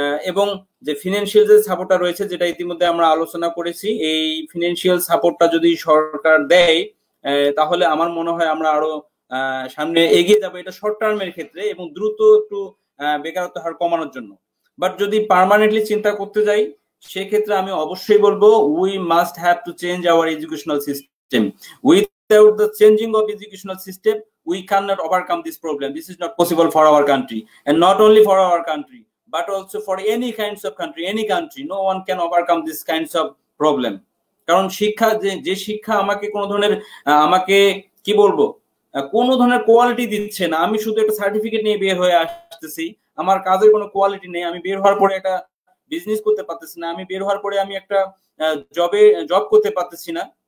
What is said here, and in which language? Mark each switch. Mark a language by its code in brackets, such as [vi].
[bn] এবং যে ফিনান্সিয়াল যে সাপোর্টটা রয়েছে, যেটা ইতিমধ্যে আমরা আলোচনা করেছি, এই ফিনান্সিয়াল সাপোর্টটা যদি সরকার দেয় তাহলে আমার মনে হয় আমরা আরো সামনে এগিয়ে যাবো, এটা শর্ট টার্মের ক্ষেত্রে এবং দ্রুত একটু বেকারত্ব হার কমানোর জন্য। বাট যদি পার্মানেন্টলি চিন্তা করতে যাই, সেক্ষেত্রে আমি অবশ্যই বলবো [en] We must have to change our educational system. Without the changing of educational system we cannot overcome this problem. This is not possible for our country, and not only for our country but also for any kinds of country, any country. No one can overcome this kinds of problem. [bn] কারণ শিক্ষা, যে শিক্ষা আমাকে কোনো ধরনের আমাকে কি বলবো কোনো ধরনের কোয়ালিটি দিচ্ছে না। আমি শুধু একটা সার্টিফিকেট নিয়ে বের হয়ে আসতেছি, আমার কাজের কোনো কোয়ালিটি নেই। আমি বের হওয়ার পরে একটা বিজনেস করতে পারতেছি না, আমি বের হওয়ার পরে আমি একটা জব করতে পারতেছি না।